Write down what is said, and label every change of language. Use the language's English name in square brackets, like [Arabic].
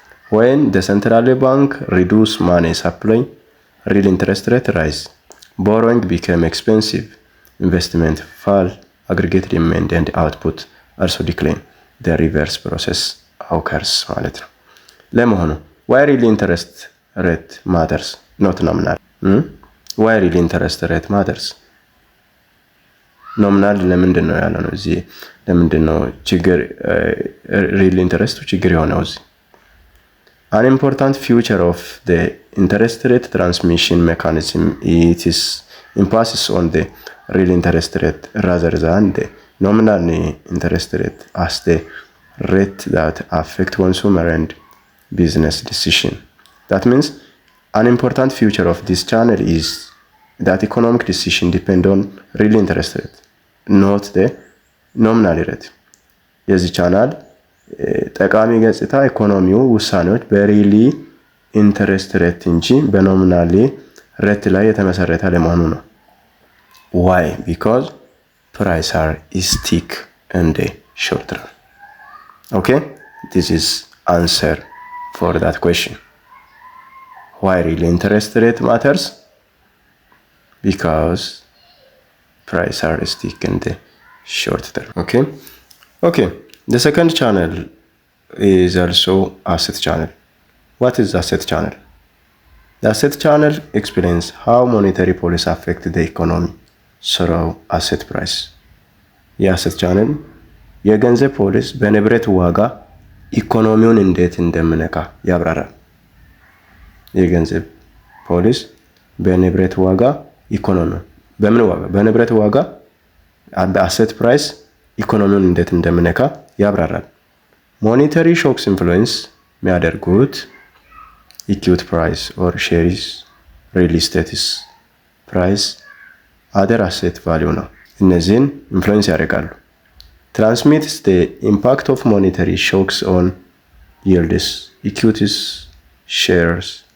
[English] When the central bank reduce money supply, real interest rate rise, borrowing become expensive, investment fall, aggregate demand and output also decline. The reverse process occurs [Amharic] ማለት ነው። ለመሆኑ [English] why real interest rate matters, not nominal? why real interest rate matters? [Amharic] ኖሚናል ለምንድን ነው ያለው ነው? እዚህ ለምንድን ነው ችግር [English] real interest [Amharic] ችግር የሆነው? እዚህ [English] an important feature of the interest rate transmission mechanism, it is emphasis on the real interest rate rather than the nominal interest rate as the rate that affect consumer and business decision. That means an important feature of this channel is that economic decision depend on real interest rate, not the nominal rate. [Amharic] የዚህ ቻናል ጠቃሚ ገጽታ ኢኮኖሚው ውሳኔዎች በሪሊ ኢንተረስት ሬት እንጂ በኖሚናል ሬት ላይ የተመሰረተ ለመሆኑ ነው። [English] why? because price are stick in the short run. okay, this is answer for that question. why real interest rate matters? because price are stick in the short term. okay, the second channel is also asset channel. what is asset channel? the asset channel explains how monetary policy affect the economy through asset price. [Amharic] የአሴት ቻናል የገንዘብ ፖሊሲ በንብረት ዋጋ ኢኮኖሚውን እንዴት እንደምነካ ያብራራል። የገንዘብ ፖሊሲ በንብረት ዋጋ ኢኮኖሚ በምን ዋጋ? በንብረት ዋጋ በአሴት ፕራይስ ኢኮኖሚውን እንዴት እንደምነካ ያብራራል። [English] ሞኔታሪ ሾክስ ኢንፍሉዌንስ [Amharic] የሚያደርጉት [English] ኢኩዊቲ ፕራይስ ኦር ሼሪስ፣ ሪል ስቴትስ ፕራይስ፣ አደር አሴት ቫልዩ [Amharic] ነው። እነዚህን ኢንፍሉዌንስ ያደርጋሉ። [English] transmits the impact of monetary shocks on yields, equities, shares,